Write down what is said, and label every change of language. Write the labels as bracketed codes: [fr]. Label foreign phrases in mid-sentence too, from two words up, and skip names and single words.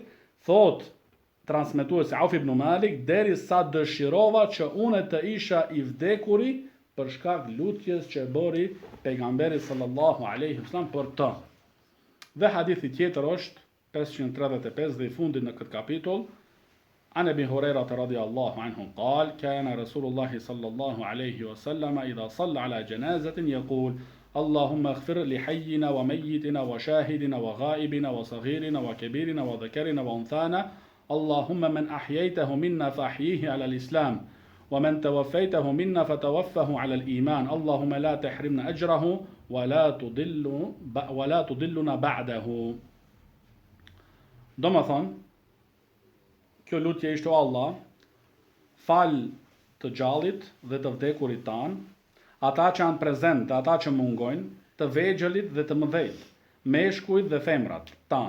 [sq] Thot transmetuesi Auf ibn Malik, deri sa dëshirova që unë të isha i vdekuri për shkak lutjes që bëri pejgamberi [ar] صلى الله عليه وسلم [sq] për të. Dhe hadithi tjetër është 535 dhe i fundit në këtë kapitull, [ar] عن أبي هريرة رضي الله عنه قال كان رسول الله صلى الله عليه وسلم إذا صلى على جنازة يقول اللهم اغفر لحينا وميتنا وشاهدنا وغائبنا وصغيرنا وكبيرنا وذكرنا وأنثانا اللهم من أحييته منا فأحييه على الإسلام ومن توفيته منا فتوفه على الإيمان اللهم لا تحرمنا أجره ولا تضلنا بعده. [sq] Do më thonë, kjo lutje ishte: o Allah, fal të gjallit dhe të vdekurit tanë, ata që janë prezent dhe ata që mungojnë, të vegjelit dhe të mëdhejt, meshkujt dhe femrat tanë.